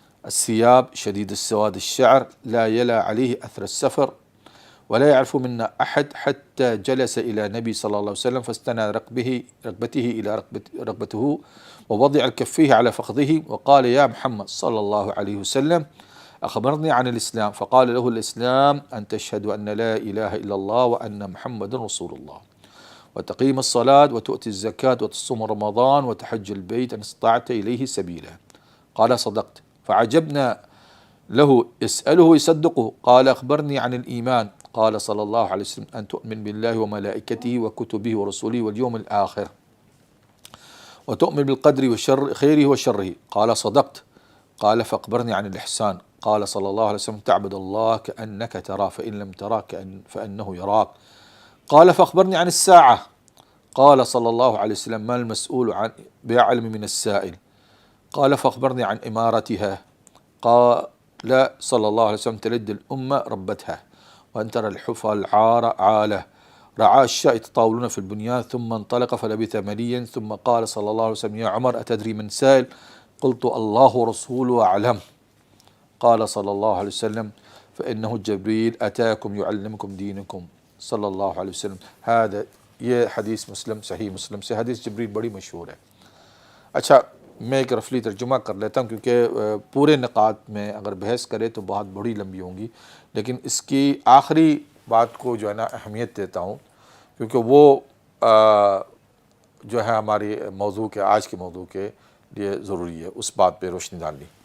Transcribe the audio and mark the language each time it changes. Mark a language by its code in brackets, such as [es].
[ar] الثياب شديد السواد الشعر لا يلا عليه أثر السفر ولا يعرف منا أحد حتى جلس إلى النبي صلى الله عليه وسلم فاستنى ركبته إلى ركبته ووضع كفيه على فخذه وقال يا محمد صلى الله عليه وسلم أخبرني عن الإسلام فقال له الإسلام أن تشهد أن لا إله إلا الله وأن محمد رسول الله وتقيم الصلاة وتؤتي الزكاة وتصوم رمضان وتحج البيت إن استطعت إليه سبيلا قال صدقت فعجبنا له اسأله يصدقه قال أخبرني عن الإيمان قال صلی اللہ علیہ وسلم ان تؤمن باللہ وملائکتہ وکتبہ ورسولہ والیوم الآخر وتؤمن بالقدر وشر خیرہ وشرہ قال صدقت قال فاخبرني عن الإحسان قال صلى الله عليه وسلم تعبد الله كأنك تراه فإن لم تراه فإنه يراك قال فاخبرني عن الساعة قال صلى الله عليه وسلم ما المسؤول عن بأعلم من السائل قال فاخبرني عن إمارتها قال صلى الله عليه وسلم تلد الأمة ربتها وأن ترى الحفى العار عالة رعاء الشاء يتطاولون في البنيان ثم انطلق فلبث مليا ثم قال صلى الله عليه وسلم يا عمر أتدري من سائل قلت الله ورسوله أعلم قال صلى الله عليه وسلم فإنه جبريل أتاكم يعلمكم دينكم صلی اللہ علیہ وسلم. [ur] یہ حدیث مسلم صحیح مسلم سے حدیث جبریل بڑی مشہور ہے. اچھا میں ایک رفلی ترجمہ کر لیتا ہوں کیونکہ پورے نقاط میں اگر بحث کرے تو بہت بڑی لمبی ہوں گی، لیکن اس کی آخری بات کو جو ہے نا اہمیت دیتا ہوں کیونکہ وہ جو ہے ہماری موضوع کے آج کے موضوع کے لیے ضروری ہے، اس بات پہ روشنی ڈالنی.